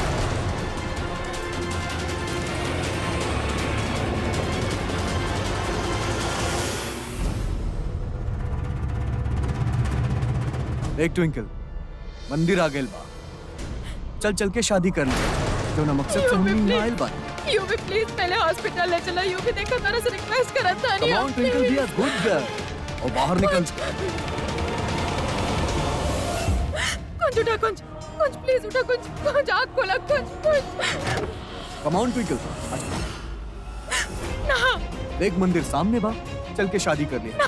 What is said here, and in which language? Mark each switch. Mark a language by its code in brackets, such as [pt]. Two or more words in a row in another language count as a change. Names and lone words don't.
[bho] एक ट्विंकल, मंदिर आ गइल बा, चल चल के शादी कर ले, जो ना मकसद से हमनी यहाँ आइल बा। यूवी प्लीज पहले हॉस्पिटल ले चला। यूवी देखो मेरा से रिक्वेस्ट करत था। [en] come on ट्विंकल, be a good girl [bho] और बाहर निकल। कुछ उठा, कुछ प्लीज उठा, कुछ आँख खोला, कुछ। [en] come on ट्विंकल, [bho] ना देख मंदिर सामने बा, चल के शादी कर ले।